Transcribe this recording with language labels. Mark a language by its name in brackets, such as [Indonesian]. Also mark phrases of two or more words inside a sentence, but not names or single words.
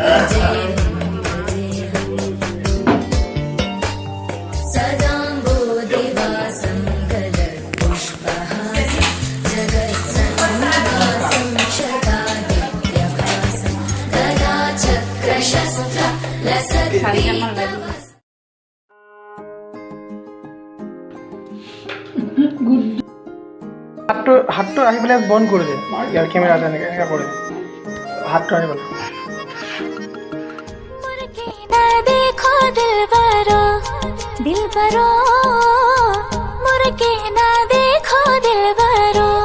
[Sanskrit] सदाम्बोधिवासं गलत्पुष्पहासं जगत्सन्निवासं शतादित्यभासं गदाचक्रशस्त्र लसत्पीतवस्त्रं। [Assamese] হাতটো আহি পেলাই বন্ধ কৰি দে ইয়াৰ কেমেৰাটো এনেকৈ কৰে হাতটো আনি পেলাই [Hindi] देखो दिलबरो दिलबरो मुर्गे ना देखो दिलबरो